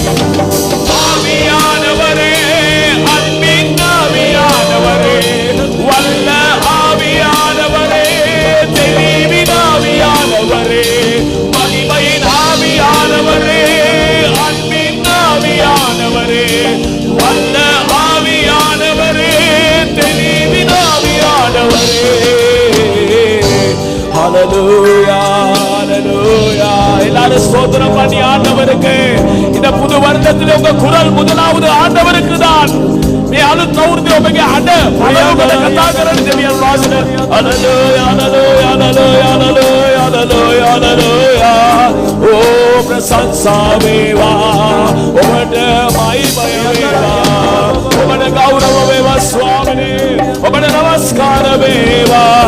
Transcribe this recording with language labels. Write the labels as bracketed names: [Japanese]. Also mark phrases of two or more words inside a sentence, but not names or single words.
[Tamil] ஆவியானவரே அன்பின் ஆவியானவரே வல்ல ஆவியானவரே தெளிவின் ஆவியானவரே மகிமையின் ஆவியானவரே அன்பின் ஆவியானவரே வல்ல ஆவியானவரே தெளிவின் ஆவியானவரே. ஹல்லேலூயா ஹல்லேலூயா. எல்லாரும் ஸ்தோத்திரம் பண்ணி ஆண்டவருக்கு. இந்த புது வருடத்தில் உங்க குரல் முதலாவது ஆண்டவருக்கு தான். [Sinhala] මේ අලුත් අවුරුද්දේ ඔබගේ අඩ පළවෙනිද කතා කරන්නේ දෙවියන් වහන්සේ. හල්ලෙලූයා හල්ලෙලූයා හල්ලෙලූයා හල්ලෙලූයා හල්ලෙලූයා හල්ලෙලූයා. ඕ ප්‍රශංසා වේවා ඔබට මහිමය වේවා. ඔබට ගෞරව වේවා ස්වාමිනේ. ඔබට නමස්කාර වේවා.